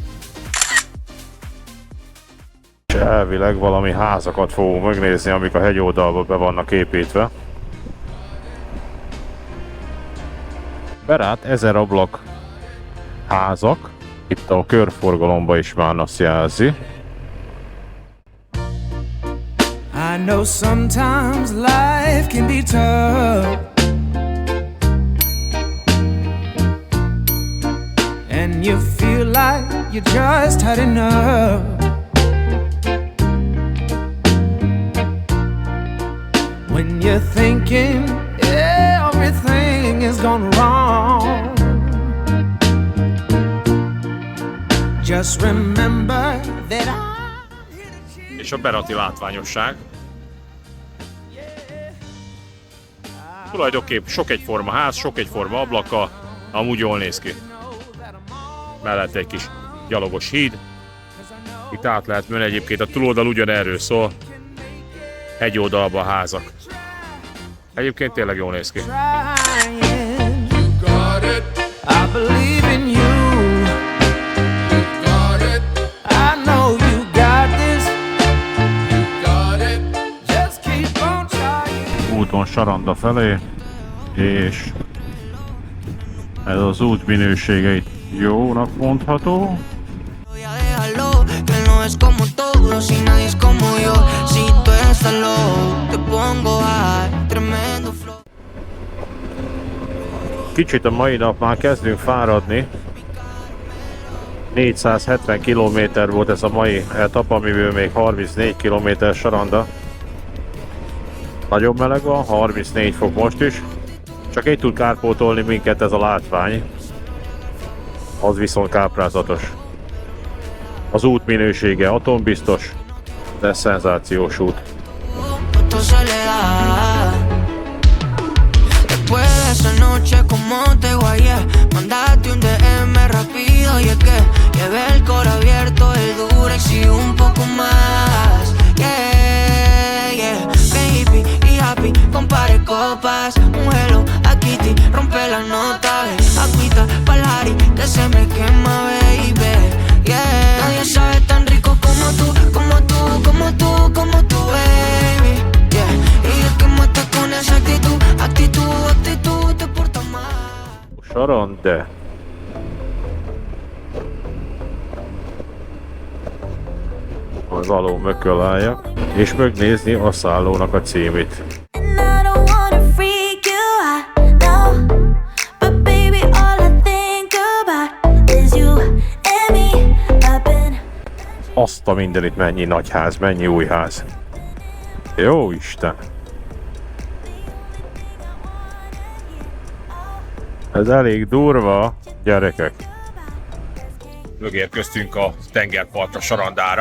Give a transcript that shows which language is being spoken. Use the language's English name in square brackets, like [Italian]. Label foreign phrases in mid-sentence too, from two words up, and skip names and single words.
[Hungarian] És elvileg valami házakat fogunk megnézni, amik a hegyoldalba be vannak építve. Berát 1000 ablak házak, itt a körforgalomba is már azt jelzi. [English] I know sometimes life can be tough, and you feel like you just had enough. When you're thinking everything is gone wrong, just remember that [Hungarian] És a berati látványosság. Tulajdonképp sok egyforma ház, sok egyforma ablaka, amúgy jól néz ki. Mellett egy kis gyalogos híd. Itt át lehet menni, egyébként a túloldal ugyanerről szól. Hegyoldalba a házak. Egyébként tényleg jól néz ki. [English] trying. I believe in you. I know you got this. Just keep on trying. [Hungarian] Úton Saranda felé, és ez az út minőségeit jónak mondható. [Spanish] Ya déjalo, que no es como todos y nadie es como yo. Si tú estás low, te pongo high, tremendo flow. [Hungarian] Kicsit a mai nap már kezdünk fáradni. 470 km volt ez a mai etap, amiből még 34 km Saranda. Nagyon meleg van, 34 fok most is. Csak így tud kárpótolni minket ez a látvány. Az viszont káprázatos. Az út minősége atombiztos, de szenzációs út. [Spanish] Tu soledad. Después de esa noche como te guayé, mandate un DM rápido y es que llevé el cor abierto, el Durex y un poco más. [English] Yeah, yeah, baby [Spanish] y happy, compare copas, un hello a Kitty, rompe la nota, agüita pa'l Harry, que se me quema, baby. Yeah, nadie sabe tan rico como tú, como tú, como tú, como tú, baby. Yeah, y es que mata con esa actitud, actitud, actitud, te porta mal. [Hungarian] Saranda. Az aló mököláljak, és megnézni a szállónak a címét. [English] And I don't wanna freak you out, no. But baby, all I think about is you and me up in. [Hungarian] Azt a mindenit, mennyi nagy ház, mennyi új ház. Jó Isten! Ez elég durva, gyerekek. Megérkeztünk a tengerpartra, Sarandára.